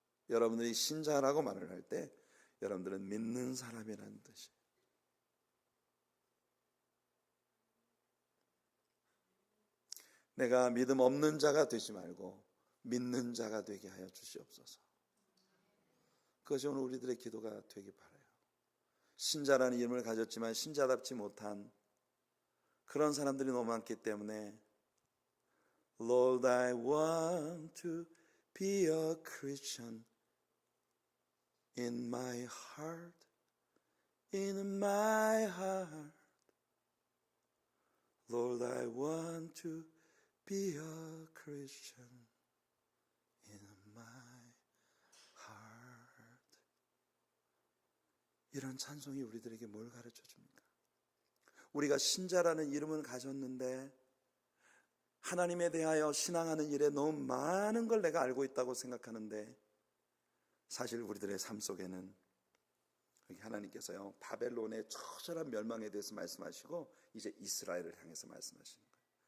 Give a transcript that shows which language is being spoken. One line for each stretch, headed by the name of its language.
Korean: 여러분들이 신자라고 말을 할 때 여러분들은 믿는 사람이라는 뜻이에요. 내가 믿음 없는 자가 되지 말고 믿는 자가 되게 하여 주시옵소서. 그것이 오늘 우리들의 기도가 되기 바라요. 신자라는 이름을 가졌지만 신자답지 못한 그런 사람들이 너무 많기 때문에
English: Lord, I want to be a Christian in my heart, in my heart. Lord, I want to be a Christian in my heart.
Korean: 이런 찬송이 우리들에게 뭘 가르쳐 줍니까? 우리가 신자라는 이름은 가졌는데 하나님에 대하여 신앙하는 일에 너무 많은 걸 내가 알고 있다고 생각하는데 사실 우리들의 삶 속에는 하나님께서요 바벨론의 처절한 멸망에 대해서 말씀하시고 이제 이스라엘을 향해서 말씀하시는 거예요.